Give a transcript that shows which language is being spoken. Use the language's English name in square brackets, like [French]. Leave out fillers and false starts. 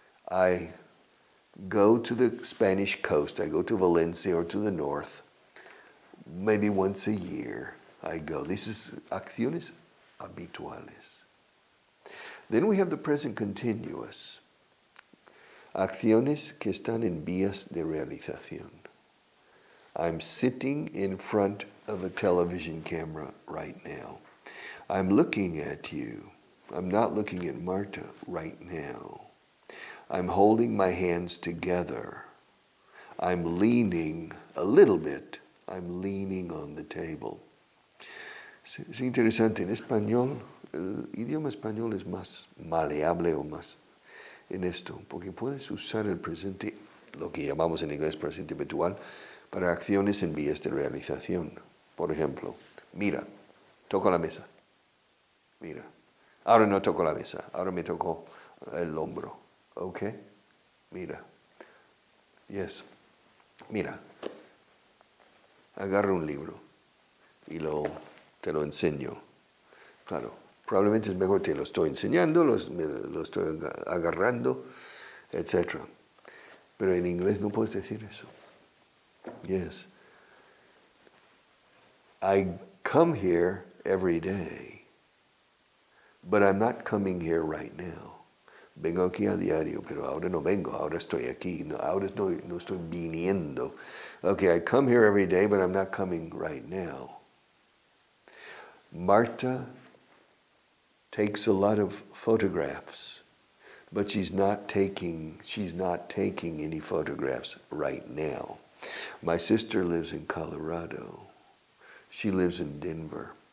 [English] I go to the Spanish coast. I go to Valencia or to the north. Maybe once a year I go. This is [Spanish] acciones habituales. [English] Then we have the present continuous. [Spanish] Acciones que están en vías de realización. [English] I'm sitting in front of a television camera right now. I'm looking at you. I'm not looking at Marta right now. I'm holding my hands together. I'm leaning a little bit. I'm leaning on the table. [Spanish] Es interesante, en español, el idioma español es más maleable o más en esto, porque puedes usar el presente, lo que llamamos en inglés presente virtual, para acciones en vías de realización. Por ejemplo, mira, toco la mesa. Mira, ahora no toco la mesa, ahora me toco el hombro. ¿Ok? Mira. Yes. Mira. Agarra un libro y te lo enseño. Claro, probablemente es mejor te lo estoy enseñando, lo estoy agarrando, etc. Pero en inglés no puedes decir eso. [English] Yes. I come here every day, but I'm not coming here right now. [Spanish] Vengo aquí a diario, pero ahora no vengo, ahora estoy aquí, no, ahora no estoy viniendo. [English] Okay, I come here every day, but I'm not coming right now. Marta takes a lot of photographs, but she's not taking any photographs right now. My sister lives in Colorado. She lives in Denver.